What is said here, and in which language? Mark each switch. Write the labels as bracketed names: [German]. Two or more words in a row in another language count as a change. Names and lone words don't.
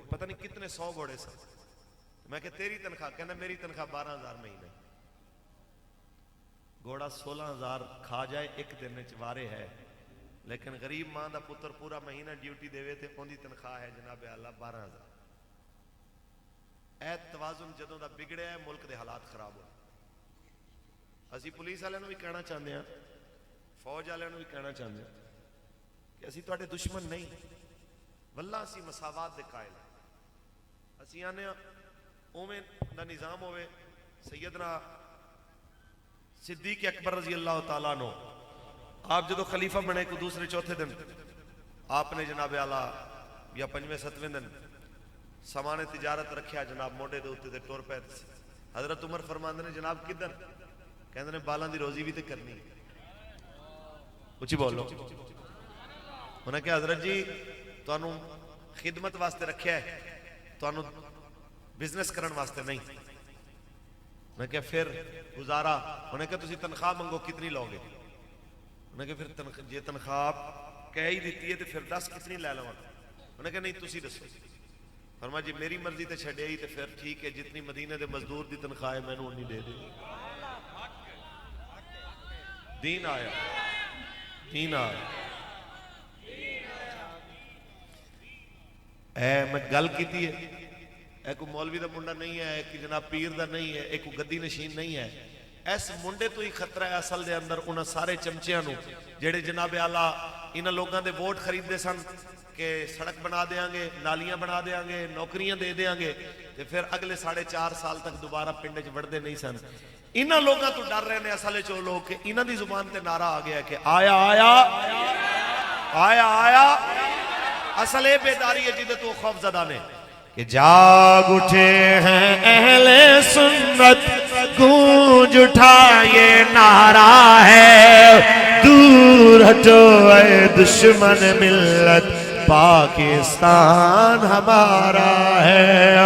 [Punjabi] پتہ نہیں کتنے 100 گھوڑے سن. میں کہ تیری تنخواہ؟ کہنا میری تنخواہ 12,000 مہینے. گھوڑا 16,000 کھا جائے ایک دن وچ وارے ہے، لیکن غریب ماں دا پتر پورا مہینہ ڈیوٹی دے تے ان دی تنخواہ ہے جناب اعلیٰ 12,000. اے توازن جدوں دا بگڑیا ہے ملک دے حالات خراب ہو. اسی پولیس والے بھی کہنا چاہتے ہیں، فوج والے بھی کہنا چاہتے ہیں کہ اسی تواڈے دشمن نہیں، واللہ اسی مساوات دے قائل ہیں. اسی آنے اومیں دا نظام ہوئے. سیدنا صدیق اکبر [Arabic] رضی اللہ تعالیٰ عنہ [Punjabi] آپ جدو خلیفہ بنے کو دوسرے چوتھے دن آپ نے جناب اعلیٰ یا 5ویں 7ویں دن سامان تجارت رکھیا جناب موڈے دے اوتے تے ٹور پے. حضرت عمر فرماندے نے جناب کدھر؟ کہندے نے بالاں دی روزی بھی تے کرنی. اچھی بولو. انہیں کہا حضرت جی تانوں خدمت واسطے رکھیا ہے، تانوں بزنس کرن واسطے نہیں. میں کہا پھر گزارا. انہیں کہا تسی تنخواہ منگو کتنی لو گے؟ انہیں کہا پھر جی تنخواہ کہہ ہی دیتی ہے تو پھر 10 کتنی لے لوں؟ انہیں کہا نہیں تسی دسو. فرمایا جی میری مرضی تے چھڈے ہی تے پھر ٹھیک ہے جتنی مدینے دے مزدور دی تنخواہ ہے میں نے اونی دے دے. دین آیا، دین آیا۔ اے میں گل کیتی ہے، اے کوئی مولوی دا منڈا نہیں ہے، ایک جناب پیر دا نہیں ہے، ایک کوئی گدی نشین نہیں ہے۔ اس منڈے تو ہی خطرہ ہے اصل دے اندر انہاں سارے چمچیاں نو جڑے جناب اعلیٰ انہاں لوگاں دے ووٹ خرید دے سن کہ سڑک بنا دیاں گے، نالیاں بنا دیاں گے، نوکریاں دے دیاں گے، تے پھر اگلے 4.5 سال تک دوبارہ پنڈے چ وڑدے نہیں سن۔ انہاں لوگاں تو ڈر رہے نے اصل چو لوگ کہ انہاں دی زبان تے نعرہ آ گیا کہ آیا آیا آیا آیا۔ اصل اے بیداری ہے جدے تو خوف زدہ نے کہ جاگ اٹھے ہیں اہل سنت، [Urdu] گونج اٹھا یہ نعرہ ہے، دور ہٹو اے دشمن ملت، پاکستان ہمارا ہے۔